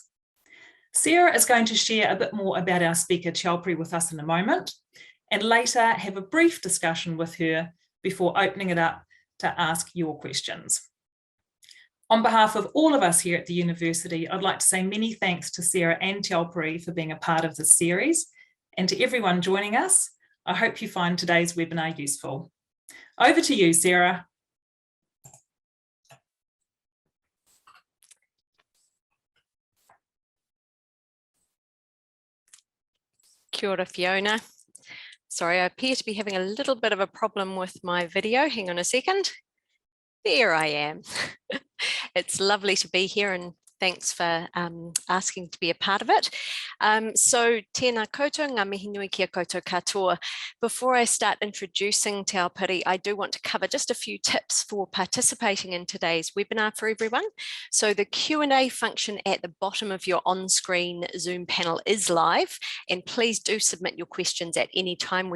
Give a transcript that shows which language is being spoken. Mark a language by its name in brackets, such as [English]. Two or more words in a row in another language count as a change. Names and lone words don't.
[English] Sarah is going to share a bit more about our speaker Aopare with us in a moment, and later have a brief discussion with her before opening it up to ask your questions. On behalf of all of us here at the university, I'd like to say many thanks to Sarah and Aopare for being a part of this series. And to everyone joining us, I hope you find today's webinar useful. Over to you, Sarah. [Māori] Kia ora, Fiona. [English] Sorry, I appear to be having a little bit of a problem with my video. Hang on a second. There I am. It's lovely to be here, and thanks for asking to be a part of it. So, [Māori] tēnā koutou, ngā mihi nui kia koutou katoa. [English] Before I start introducing Te Aopare, I do want to cover just a few tips for participating in today's webinar for everyone. So the Q&A function at the bottom of your on-screen Zoom panel is live, and please do submit your questions at any time.